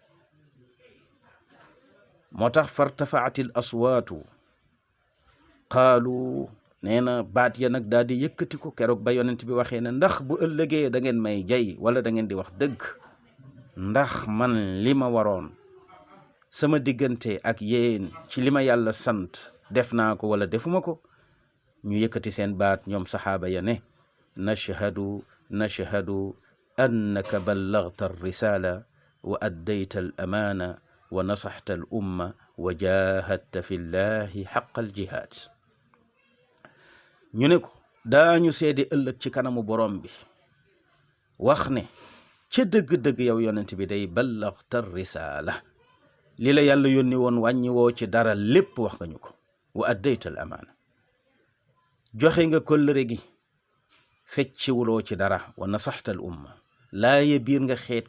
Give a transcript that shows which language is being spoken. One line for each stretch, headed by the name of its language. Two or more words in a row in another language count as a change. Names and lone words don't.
Wolof: moo tax
Arabic: فارتفعت الأصوات قالوا
Wolof: nee na baat ya nag daal di yëkkati ko keroog ba yonent bi waxee ne ndax bu ëllëgee da ngeen may jay wala da ngeen di wax dëgg ndax man li ma waroon sama diggante ak yéen ci li ma yàlla sant def naa ko wala defuma ko ñu yëkkati seen baat ñoom saxaaba ya ne
Arabic: نشهد أنك بلغت الرسالة وأديت الأمانة ونصحت الأمة وجاهدت في الله حق الجهاد
Wolof: ñu ne ko daañu seede ëllëg ci kanamu borom bi wax ne ca dëgg-dëgg yow yonent bi day
Arabic: بلغت الرسالة
Wolof: li la yàlla yónni woon wàññi woo ci dara lépp wax nga ñu ko
Arabic: وأديت الأمانة
Wolof: joxe nga kóllëre gi fecciwuloo ci dara
Arabic: ونصحت الأمة
Wolof: laaye biir nga xeet